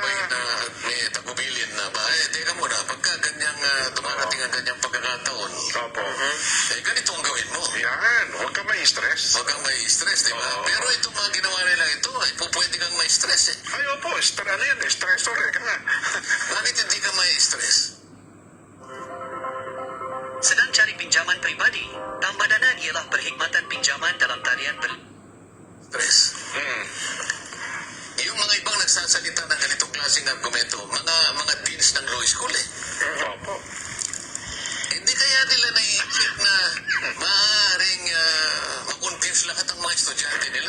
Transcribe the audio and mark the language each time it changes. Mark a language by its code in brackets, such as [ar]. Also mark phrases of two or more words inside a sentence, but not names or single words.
[tl] gabay na may tagubilin na ba? Teka muna, pagka ganyang dumarating ang ganyang pagkakataon, opo. ganito ang gawin mo. Yan, huwag ka may-stress. Huwag kang may stress, di ba? Oo. Pero itong mga ginawa nila ito, ay pwede kang may stress eh. Ay, opo, ano yan eh, stressor eh, ka nga. Bakit hindi ka may stress? [ms] Sedang cari pinjaman pribadi, tambadanan ialah perkhidmatan pinjaman dalam talian [tl] Stress. Yung mga ibang nagsasalita ng ganitong klaseng argumento, mga deans ng [en] law school [tl] eh. Opo. Hindi kaya nila naiisip na maaaring makonvince lahat ng mga estudyante nila.